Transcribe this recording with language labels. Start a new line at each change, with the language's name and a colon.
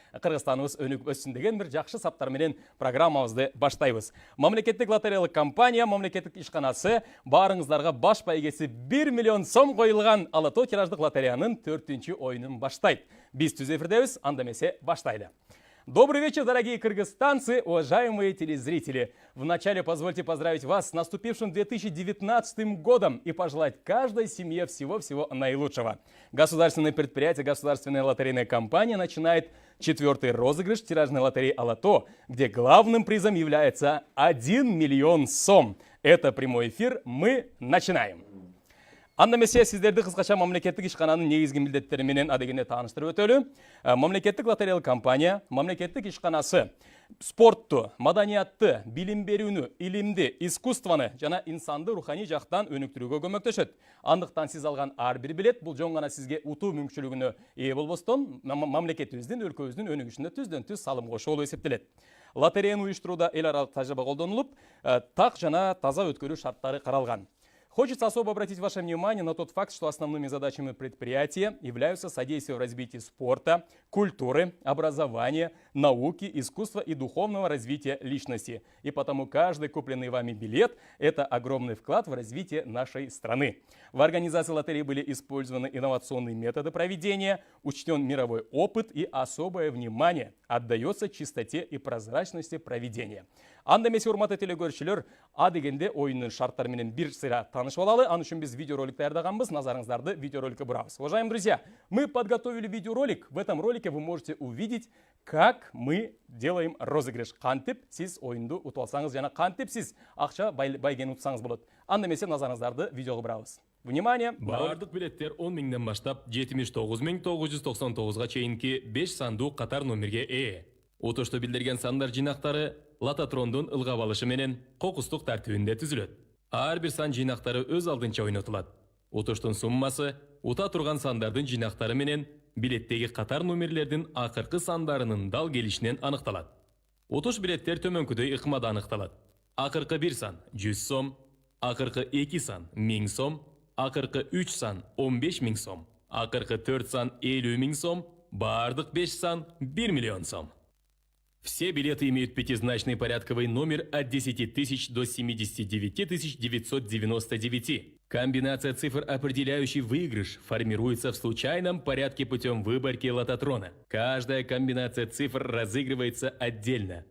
Kyrgyz: Кыргызстаныбыз өнүгүп өссүн деген бир жакшы саптар менен программабызды баштайбыз. Мамлекеттик лотереялык компания, мамлекеттик ишканасы баарыңыздарга баш байгеси 1 миллион сом коюлган Ала Тоо тираждык лотереянын 4-чү ойунун баштайт. Биз түз эфирдебиз, анда эмесе баштайлы.
Russian: Добрый вечер, дорогие кыргызстанцы, уважаемые телезрители. Вначале позвольте поздравить вас с наступившим 2019 годом и пожелать каждой семье всего-всего наилучшего. Государственное предприятие, государственная лотерейная компания начинает 4-й розыгрыш тиражной лотереи Ала Тоо, где главным призом является 1 миллион сом. Это прямой эфир, мы начинаем.
Kyrgyz: Анда эмесе сиздерди кыскача мамлекеттик ишкананын негизги милдеттери менен адегенде тааныштырып өтөлү. Мамлекеттик лотереялык компания, мамлекеттик ишканасы спортту, маданиятты, билим берүүнү, илимди, искусствону жана инсанды руханий жактан өнүктүрүүгө көмөктөшөт. Андыктан сиз алган ар бир билет бул жөн гана сизге утуу мүмкүнчүлүгүнө ээ болбостон, мамлекетибиздин, өлкөбүздүн өнүгүшүнө түздөн-түз салым кошуу болуп эсептелет. Лотереяны уюштурууда эл аралык тажрыйба колдонулуп, так жана таза өткөрүү шарттары каралган.
Russian: Хочется особо обратить ваше внимание на тот факт, что основными задачами предприятия являются содействие в развитии спорта, культуры, образования, науки, искусства и духовного развития личности. И потому каждый купленный вами билет – это огромный вклад в развитие нашей страны. В организации лотереи были использованы инновационные методы проведения, учтен мировой опыт и особое внимание отдается чистоте и прозрачности проведения.
Kyrgyz: Анда эмесе урматтуу телекөрүүчүлөр, а дегенде оюндун шарттары менен бир сыйра таанышып алалы. Ал үчүн биз видеоролик даярдаганбыз. Назарыңыздарды видеороликке бурабыз.
Russian: Уважаемые друзья, мы подготовили видеоролик. В этом ролике вы можете увидеть, как мы делаем розыгрыш.
Kyrgyz: Кантип сиз оюнду утуп алсаңыз жана кантип сиз акча байгени утсаңыз болот. Анда эмесе назарыңыздарды видеого бурабыз.
Russian: Внимание!
Kyrgyz: Бардык билеттер 10 миңден баштап 79.999 чейинки 5 сандуу катар номерге ээ. Утушту билдирген сандар жинактары лототрондун ылгап алышы менен кокустук тартибинде түзүлөт. Ар бир сан жинактары өз алдынча ойнотулат. Утуштун суммасы ута турган сандардын жинактары менен билеттеги катар номерлердин акыркы сандарынын дал келишинен аныкталат. Утуш билеттер төмөнкүдөй ыкмада аныкталат. Акыркы 1 сан 100 сом, акыркы 2 сан 1000 сом, акыркы 3 сан 15 000 сом, акыркы 4 сан 50 000 сом, бардык 5 сан 1 миллион сом.
Russian: Все билеты имеют пятизначный порядковый номер от 10 тысяч до 79 999. Комбинация цифр, определяющий выигрыш, формируется в случайном порядке путем выборки лототрона. Каждая комбинация цифр разыгрывается отдельно.